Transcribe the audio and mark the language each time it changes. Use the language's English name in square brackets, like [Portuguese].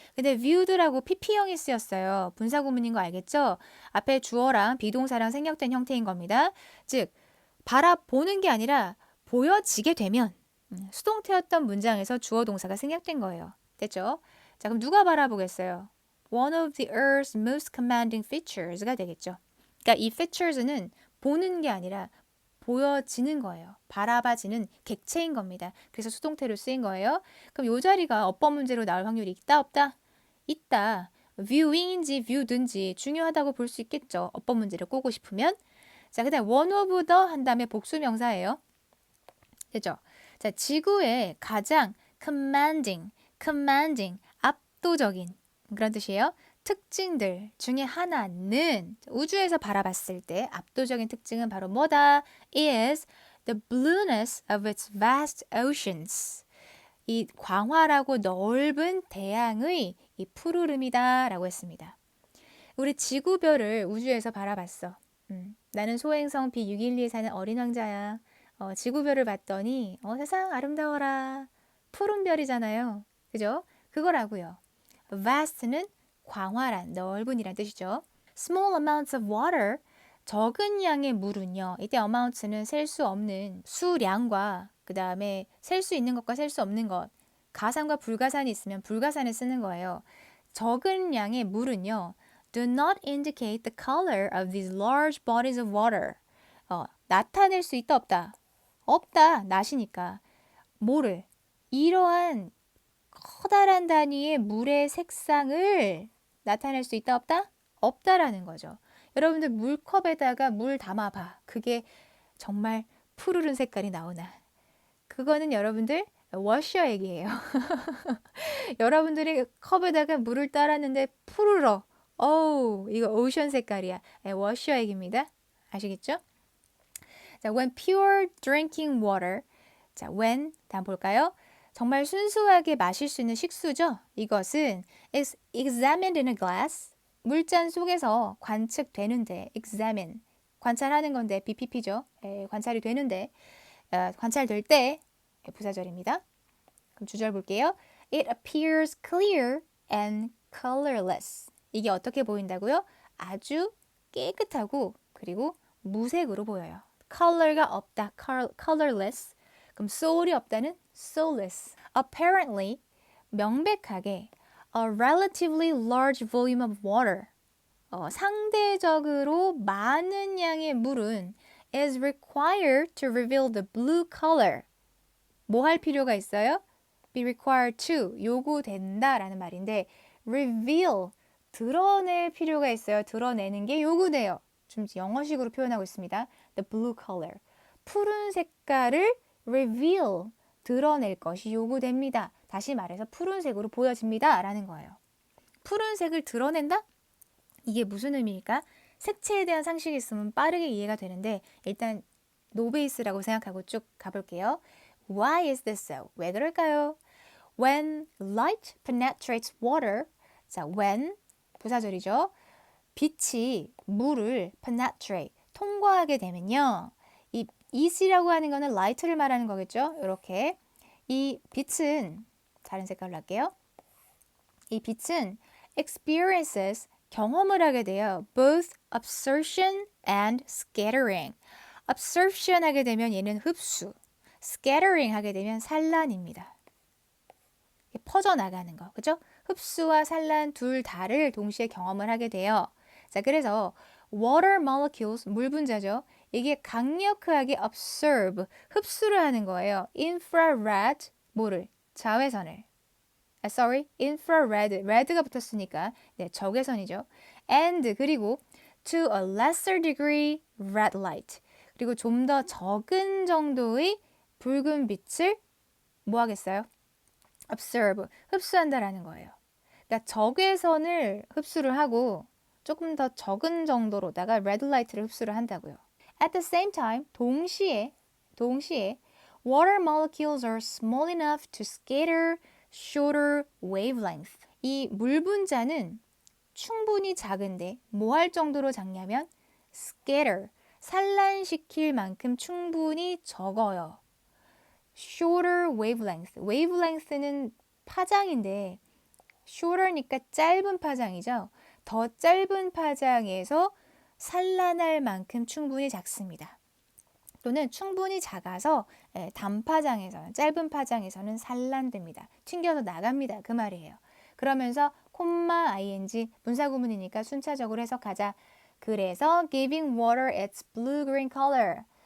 [Korean] 근데 viewed라고 PP형이 쓰였어요. 분사구문인 거 알겠죠? 앞에 주어랑 비동사랑 생략된 형태인 겁니다. 즉, 바라보는 게 아니라 보여지게 되면 수동태였던 문장에서 주어 동사가 생략된 거예요. 됐죠? 자, 그럼 누가 바라보겠어요? [English] One of the Earth's most commanding features [Korean] 가 되겠죠. 그러니까 이 features는 보는 게 아니라 보여지는 거예요. 바라봐지는 객체인 겁니다. 그래서 수동태로 쓰인 거예요. 그럼 이 자리가 어법 문제로 나올 확률이 있다 없다? 있다. viewing인지 view든지 중요하다고 볼 수 있겠죠. 어법 문제를 꼬고 싶으면. 자, 그다음 one of the 한 다음에 복수 명사예요. 됐죠? 자, 지구의 가장 commanding, 압도적인 그런 뜻이에요. 특징들 중에 하나는 우주에서 바라봤을 때 압도적인 특징은 바로 뭐다? [English] is the blueness of its vast oceans. [Korean] 이 광활하고 넓은 대양의 이 푸르름이다 라고 했습니다. 우리 지구별을 우주에서 바라봤어. 나는 소행성 B612에 사는 어린 왕자야. 지구별을 봤더니 세상 아름다워라. 푸른 별이잖아요. 그죠? 그거라고요. vast는 광활한, 넓은이란 뜻이죠. [English] small amounts of water, [Korean] 적은 양의 물은요. 이때 amounts는 셀 수 없는 수량과 그 다음에 셀 수 있는 것과 셀 수 없는 것. 가산과 불가산이 있으면 불가산을 쓰는 거예요. 적은 양의 물은요. [English] do not indicate the color of these large bodies of water. [Korean] 나타낼 수 있다 없다? 없다. 낫이니까. 뭐를? 이러한 커다란 단위의 물의 색상을 나타낼 수 있다 없다? 없다라는 거죠. 여러분들 물컵에다가 물 담아봐. 그게 정말 푸르른 색깔이 나오나. 그거는 여러분들 워셔 얘기예요. 여러분들이 컵에다가 물을 따랐는데 푸르러. 이거 오션 색깔이야. 워셔 얘기입니다. 아시겠죠? [English] 자, when pure drinking water. [Korean] 자, when 다음 볼까요? 정말 순수하게 마실 수 있는 식수죠. 이것은 [English] is examined in a glass. [Korean] 물잔 속에서 관측되는데 examine. 관찰하는 건데 BPP죠. 관찰이 되는데 관찰될 때 부사절입니다. 그럼 주절 볼게요. [English] It appears clear and colorless. [Korean] 이게 어떻게 보인다고요? 아주 깨끗하고 그리고 무색으로 보여요. color가 없다. colorless. 그럼 soul이 없다는 soulless. [English] Apparently, [Korean] 명백하게 [English] a relatively large volume of water. [Korean] 상대적으로 많은 양의 물은 [English] is required to reveal the blue color. [Korean] 뭐 할 필요가 있어요? [English] be required to, [Korean] 요구된다라는 말인데 reveal, 드러낼 필요가 있어요. 드러내는 게 요구돼요. 좀 영어식으로 표현하고 있습니다. [English] the blue color. [Korean] 푸른 색깔을 reveal, 드러낼 것이 요구됩니다. 다시 말해서 푸른색으로 보여집니다. 라는 거예요. 푸른색을 드러낸다? 이게 무슨 의미일까? 색채에 대한 상식이 있으면 빠르게 이해가 되는데 일단 노베이스라고 생각하고 쭉 가볼게요. [English] Why is this so? [Korean] 왜 그럴까요? [English] When light penetrates water, 자, when [Korean] 부사절이죠. 빛이 물을 penetrate, 통과하게 되면요. 이 it이라고 하는 거는 light를 말하는 거겠죠. 이렇게 이 빛은 다른 색깔로 할게요. 이 빛은 experiences, 경험을 하게 돼요. [English] Both absorption and scattering. [Korean] absorption 하게 되면 얘는 흡수, scattering 하게 되면 산란입니다. 퍼져나가는 거, 그죠? 흡수와 산란 둘 다를 동시에 경험을 하게 돼요. 자, 그래서 water molecules, 물 분자죠. 이게 강력하게 absorb, 흡수를 하는 거예요. infrared, 뭐를? 자외선을. infrared, red가 붙었으니까 네, 적외선이죠. [English] and [Korean] 그리고 [English] to a lesser degree red light. [Korean] 그리고 좀 더 적은 정도의 붉은 빛을 뭐 하겠어요? observe, 흡수한다라는 거예요. 그러니까 적외선을 흡수를 하고 조금 더 적은 정도로다가 red light를 흡수를 한다고요. [English] At the same time, [Korean] 동시에 [English] water molecules are small enough to scatter shorter wavelength. [Korean] 이 물 분자는 충분히 작은데 뭐 할 정도로 작냐면 scatter, 산란시킬 만큼 충분히 적어요. shorter wavelength. wavelength는 파장인데 shorter니까 짧은 파장이죠. 더 짧은 파장에서 산란할 만큼 충분히 작습니다. 또는 충분히 작아서 단파장에서는, 짧은 파장에서는 산란됩니다. 튕겨서 나갑니다. 그 말이에요. 그러면서 콤마 ing 분사구문이니까 순차적으로 해석하자. 그래서 [English] giving water its blue-green color.